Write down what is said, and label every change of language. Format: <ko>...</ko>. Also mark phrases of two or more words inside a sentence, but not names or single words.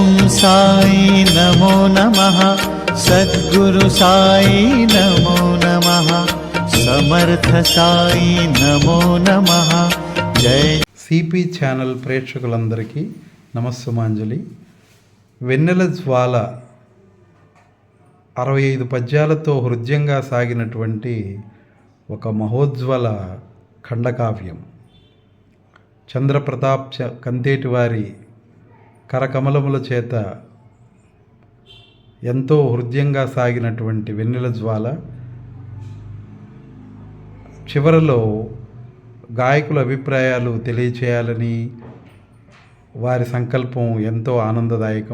<sa>साई नमो नमः, सद्गुरु साई नमो नमः, समर्थ साई नमो नमः। जय</sa> <te>సిపి ఛానల్ ప్రేక్షకులందరికీ నమస్సుమాంజలి. వెన్నెల జ్వాల 65 పద్యాలతో హృద్యంగా సాగినటువంటి ఒక మహోజ్వల ఖండకావ్యం. చంద్రప్రతాప్ కంతేటి వారి కరకమలముల చేత ఎంతో హృద్యంగా సాగినటువంటి వెన్నెల జ్వాల చివరలో గాయకుల అభిప్రాయాలు తెలియచేయాలని వారి సంకల్పం ఎంతో ఆనందదాయకం.</te>